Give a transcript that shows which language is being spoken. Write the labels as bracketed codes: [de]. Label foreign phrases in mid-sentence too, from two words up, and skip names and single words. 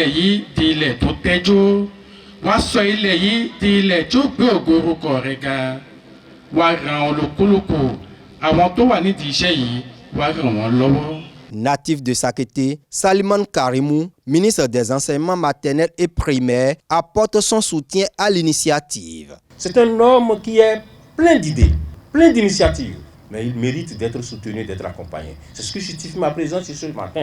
[yo] yìí di ilẹ̀ tó tẹ́jú, wá sọ ilẹ̀ yìí di ilẹ̀ tí ó gbé ògo orúkọ rẹ̀ ga, wá ran olúkúlùkù àwọn tó wà nídìí iṣẹ́ yìí, wá ràn wọ́n lọ́wọ́. [fr] Natif de Sakété, Saliman Karimou, ministre des enseignements maternels et primaires, apporte son soutien à l'initiative. C'est un homme qui est plein d'idées, plein d'initiatives. Mais il mérite d'être soutenu, d'être accompagné. C'est ce qui justifie ma présence ici ce matin.